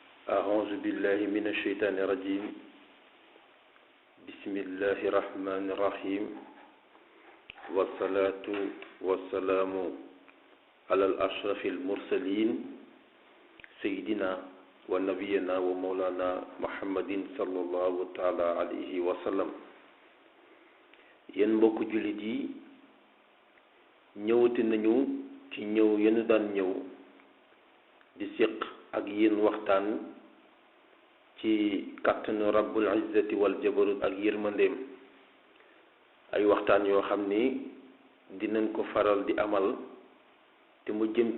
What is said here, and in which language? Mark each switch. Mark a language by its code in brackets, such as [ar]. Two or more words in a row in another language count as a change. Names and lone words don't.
[ar] أعوذ بالله من الشيطان الرجيم بسم الله الرحمن الرحيم والصلاة والسلام على الأشرف المرسلين سيدنا ونبينا ومولانا محمد صلى الله تعالى عليه وسلم [wo] yéen mbokk jullit yi ñëwati nañu ci ñëw yéen daan ñëw di séq ak yéen waxtaan ci kàttanu [ar] رب العزة والجبروت [wo] ak yërmandeem ay waxtaan yoo xam ni dinañ ko faral di amal te mu jëm